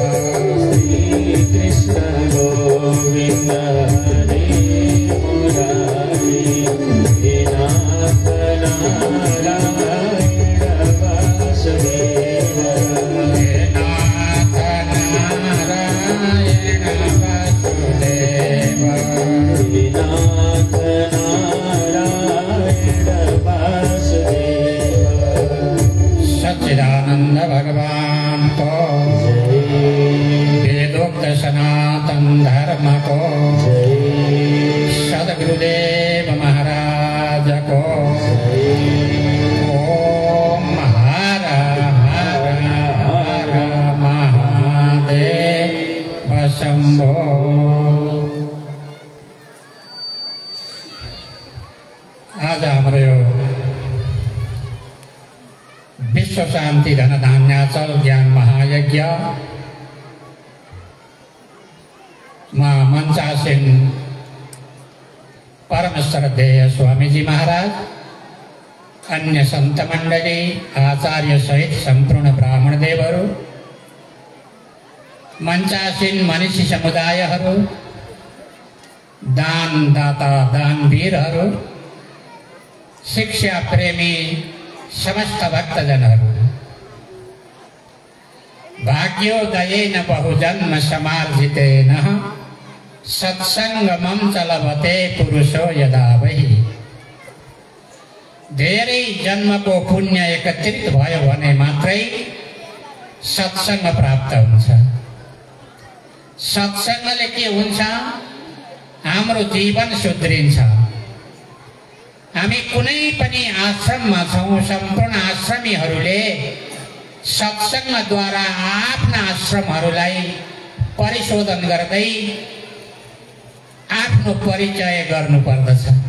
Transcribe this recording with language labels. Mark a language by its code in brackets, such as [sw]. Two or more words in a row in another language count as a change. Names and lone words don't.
[sa] श्री कृष्ण गोविंद हरे मुरारे हे नाथ नारायण वासुदेव। हे नाथ नारायण वासुदेव। हे नाथ नारायण वासुदेव। [ne] सच्चिदानंद भगवान को वेदोक्त सनातन धर्म को सद्गुरुदेव महाराज को ओम हर हर हर महादेव शंभो। आज हाम्रो यो विश्व शान्ति धन धान्याचल ज्ञान महायज्ञ मा मञ्चासीन परम श्रद्धेय स्वामीजी महाराज, अन्य संत मण्डली, आचार्य सहित सम्पूर्ण ब्राह्मण देवहरू, मञ्चासीन मनीषी समुदायहरू, दानदाता दानवीरहरू, शिक्षा प्रेमी समस्त भक्तजनहरू, [sa] भाग्योदयेन बहुजन्म समार्जितेन सत्सङ्गमं च लभते पुरुषो यदा वै। [ne] धेरै जन्मको पुण्य एकत्रित भयो भने मात्रै सत्सङ्ग प्राप्त हुन्छ। सत्सङ्गले के हुन्छ? हाम्रो जीवन सुध्रिन्छ। हामी कुनै पनि आश्रममा छौं, सम्पूर्ण आश्रमीहरूले सत्सङ्गद्वारा आफ्ना आश्रमहरूलाई परिशोधन गर्दै आफ्नो परिचय गर्नुपर्दछ।